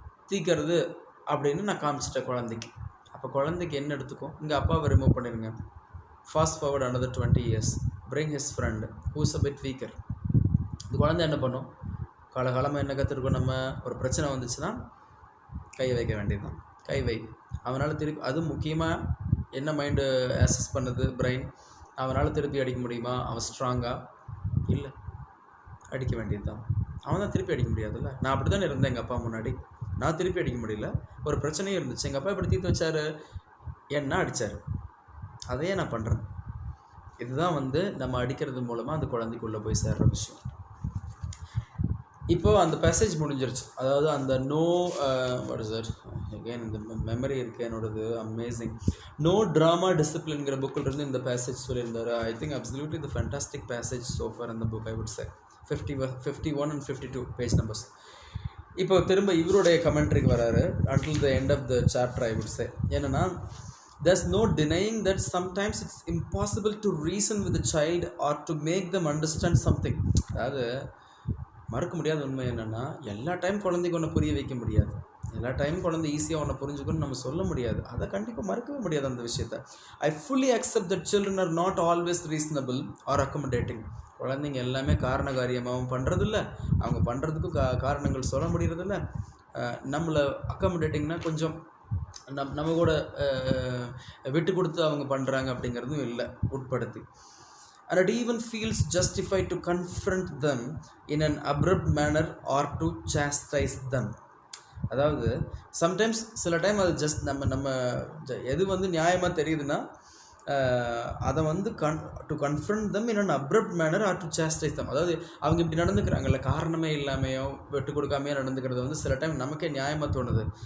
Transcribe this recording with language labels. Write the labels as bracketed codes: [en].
[ta] தீக்கிறது அப்படின்னு நான் காமிச்சிட்டேன் குழந்தைக்கு. அப்போ குழந்தைக்கு என்ன எடுத்துக்கும், இங்கே அப்பாவை ரிமூவ் பண்ணிடுங்க. [en] Fast forward another 20 years, bring his friend who's a bit weaker. [ta] இந்த குழந்தை என்ன பண்ணும், காலகாலமாக என்ன கற்றுருக்கோம், நம்ம ஒரு பிரச்சனை வந்துச்சுன்னா கை வைக்க வேண்டியது தான். கை வை, அவனால் திருப்பி, அது முக்கியமாக என்ன மைண்டு ஆக்சஸ் பண்ணுது, பிரெயின், அவனால் திருப்பி அடிக்க முடியுமா, அவன் ஸ்ட்ராங்காக இல்லை, அடிக்க வேண்டியது தான். அவன் தான் திருப்பி அடிக்க முடியாதுல்ல. நான் அப்படி தானே இருந்தேன் எங்கள் அப்பா முன்னாடி, நான் திருப்பி அடிக்க முடியல. ஒரு பிரச்சனையும் இருந்துச்சு, எங்கள் அப்பா இப்படி தீர்த்து வச்சார், என்ன அடித்தார், அதையே நான் பண்ணுறேன். இதுதான் நம்ம அடிக்கிறது மூலமாக அந்த குழந்தைக்குள்ளே போய் சேர்ற விஷயம். இப்போ அந்த பேசேஜ் முடிஞ்சிருச்சு. அதாவது அந்த [en] no what is that again, [ta] இந்த மெமரி இருக்குது என்னோடது, அமேசிங். நோ ட்ராமா டிசிப்ளின்ங்கிற புக்கில் இருந்து இந்த பேசேஜ் சொல்லியிருந்தார். [en] I think absolutely the fantastic passage so far [ta] இந்த book. I would say 51 and 52 page numbers. இப்போ திரும்ப இவருடைய கமெண்ட்ரிக்கு வராரு. [en] until the end of the chapter I would say [ta] என்னன்னா, [en] there's no denying that sometimes it's impossible to reason with the child or to make them understand something. [ta] அதாவது மறக்க முடியாத உண்மை என்னென்னா, எல்லா டைம் குழந்தைக்கு ஒன்று புரிய வைக்க முடியாது, எல்லா டைம் குழந்தை ஈஸியாக ஒன்று புரிஞ்சுக்கணும்னு நம்ம சொல்ல முடியாது. அதை கண்டிப்பாக மறக்கவே முடியாது அந்த விஷயத்தை. [en] I fully accept that children are not always reasonable or accommodating. [ta] குழந்தைங்க எல்லாமே காரண காரியமாகவும் பண்ணுறதில்ல, அவங்க பண்ணுறதுக்கும் காரணங்கள் சொல்ல முடியறதில்ல. நம்மளை அக்கமடேட்டிங்னா கொஞ்சம் நம்ம கூட விட்டு கொடுத்து அவங்க பண்ணுறாங்க அப்படிங்கிறதும் இல்லை உட்படுத்தி. [en] And it even feels justified to confront them in an abrupt manner or to chastise them. [ta] அதாவது சம்டைம்ஸ் சில டைம் அது ஜஸ்ட் நம்ம எது நியாயமாக தெரியுதுன்னா அதை [en] To confront them in an abrupt manner or to chastise them. [ta] அதாவது அவங்க இப்படி நடந்துக்கிறாங்கல்ல, காரணமே இல்லாமையோ விட்டு கொடுக்காமையோ நடந்துக்கிறது சில டைம் நமக்கே நியாயமாக தோணுது.